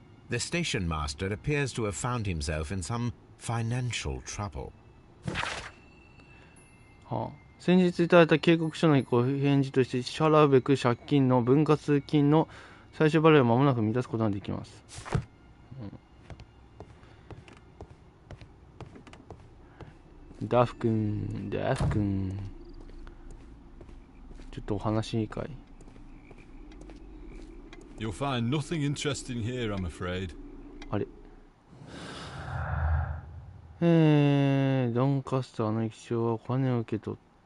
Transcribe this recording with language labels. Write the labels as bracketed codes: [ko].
[en] The station master appears to have found himself in some financial trouble. [ja] 先日いただいた警告書のご返事として支払うべく借金の分割金の最終払いを間もなく満たすことができます。ダフ君、ちょっとお話いいかい？ [en] You'll find nothing interesting here, I'm afraid. [ja] あれ、ドンカスターの液晶はお金を受け取った。